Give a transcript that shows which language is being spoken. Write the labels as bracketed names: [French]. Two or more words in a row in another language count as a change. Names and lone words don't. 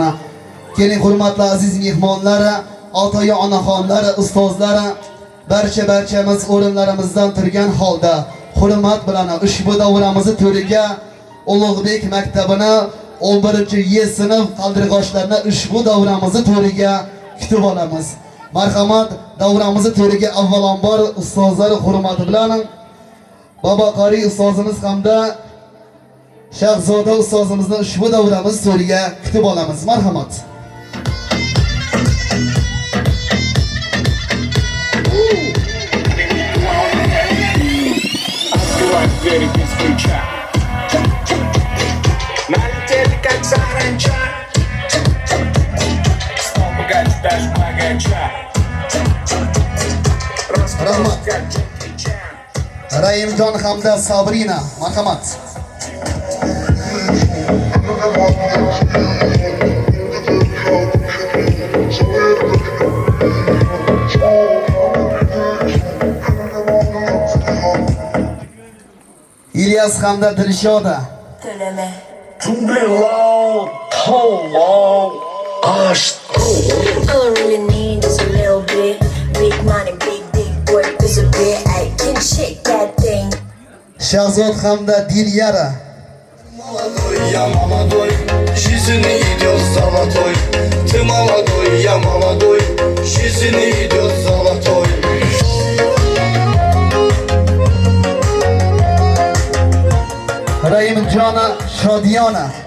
[Uzbek] Keling hurmatli aziz mehmonlar, ota-oyi, onaxonlar, ustozlar, barchamiz o'rinlarimizdan turgan holda hurmat bilan ushbu davramizni to'riga Ulug'bek maktabini 11-Y sinf qaldirg'ochlarini ushbu davramizni to'riga kutib olamiz. Marhamat, davramizni to'riga avvalambor ustozlar hurmati bilan Baba qori ustozimiz hamda Shahzoda ustozimizni ushbu davramiz to'riga kutib olamiz. Marhamat. [Russian] Как саранча, стал богать даже богача. Раскрас как Джеки Чан. [Uzbek] Raimjon hamda Sabrina, marhamat. İlyas hamda Dilshoda. Төлeme. [English] Long, long, All I really need is a little bit. Big money, big dick, work is a bit. I can shake that thing. [Uzbek] Shahzod hamda Dilyara. [Russian] Молодой, я молодой, жизнь идет золотой. Ты молодой, я молодой, жизнь идет золотой. [Uzbek] Raimjona Shodiyona.